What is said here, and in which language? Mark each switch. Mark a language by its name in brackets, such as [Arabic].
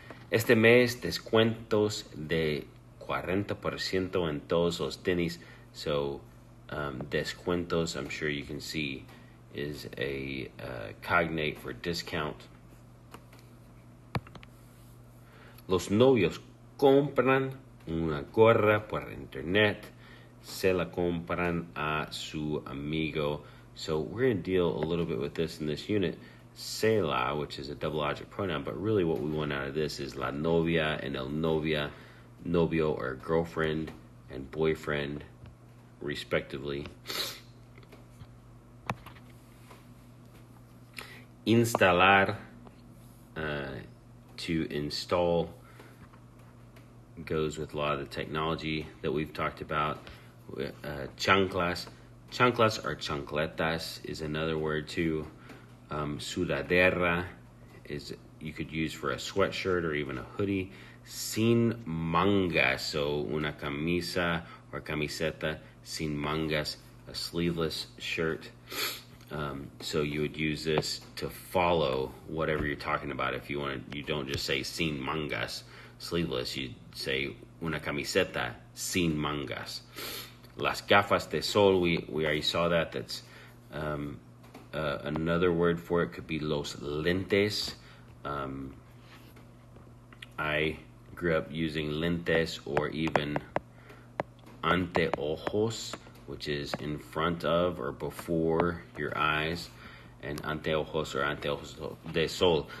[Spanish] Este mes, descuentos de 40% en todos los tenis. [English] So, descuentos, I'm sure you can see, is a cognate for discount. [Spanish] Los novios compran una gorra por internet. Se la compran a su amigo. [English] So we're going to deal a little bit with this in this unit. Se la, which is a double object pronoun, but really what we want out of this is la novia and el novia. Novio or girlfriend and boyfriend, respectively. Instalar, to install, goes with a lot of the technology that we've talked about. Chanclas or chancletas is another word too. Sudadera is you could use for a sweatshirt or even a hoodie. [Spanish] Sin mangas, so una camisa or camiseta sin mangas, [English] a sleeveless shirt. So you would use this to follow whatever you're talking about. If you want, you don't just say sin mangas, sleeveless. You say [Spanish] una camiseta sin mangas. [English] Las gafas de sol, we already saw that. That's another word for it could be los lentes. I grew up using lentes or even anteojos, which is in front of or before your eyes, and anteojos or anteojos de sol.